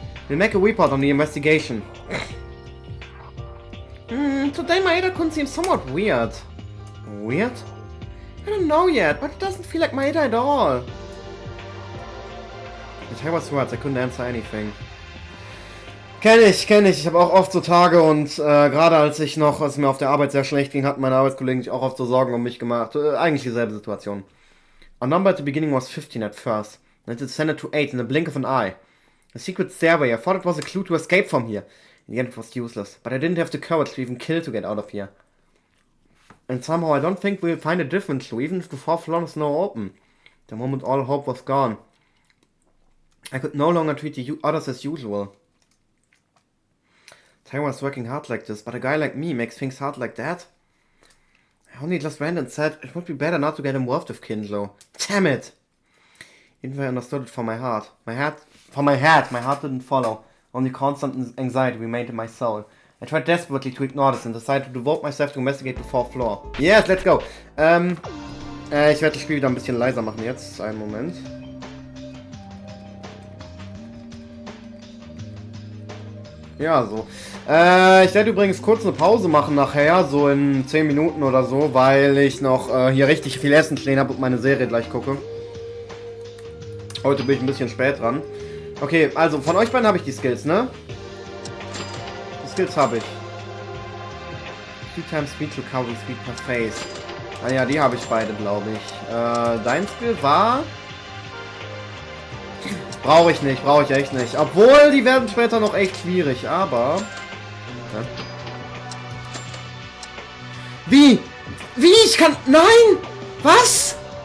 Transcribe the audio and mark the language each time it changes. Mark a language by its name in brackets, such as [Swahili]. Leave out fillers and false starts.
[English] We'll make a report on the investigation. Today Maeda-kun seems somewhat weird. Weird? I don't know yet, but it doesn't feel like Maeda at all. At Tyra's words, I couldn't answer anything. [German] Kenn ich. Ich habe auch oft so Tage und gerade als es mir auf der Arbeit sehr schlecht ging, hatten meine Arbeitskollegen sich auch oft so Sorgen um mich gemacht. Eigentlich dieselbe Situation. [English] Our number at the beginning was 15 at first. Then it descended to 8 in the blink of an eye. A secret stairway. I thought it was a clue to escape from here. In the end it was useless. But I didn't have the courage to even kill to get out of here. And somehow I don't think we'll find a different clue, even if the fourth floor is now open. The moment all hope was gone. I could no longer treat the others as usual. Tara was working hard like this, but a guy like me makes things hard like that? I only just ran and said it would be better not to get involved with Kindlo. Damn it! Even though I understood it from my heart. My heart didn't follow. Only constant anxiety remained in my soul. I tried desperately to ignore this and decided to devote myself to investigate the fourth floor. Yes, let's go! [German] Ich werde das Spiel wieder ein bisschen leiser machen jetzt. Einen Moment. Ja, so. Ich werde übrigens kurz eine Pause machen nachher, so in 10 Minuten oder so, weil ich noch hier richtig viel Essen stehen habe und meine Serie gleich gucke. Heute bin ich ein bisschen spät dran. Okay, also von euch beiden habe ich die Skills, ne? Die Skills habe ich. [English] 2 times speed to cover speed per face. [German] Ah ja, die habe ich beide, glaube ich. Dein Skill war... Brauche ich echt nicht. Obwohl, die werden später noch echt schwierig, aber... Ja. Wie? Ich kann... Nein! Was?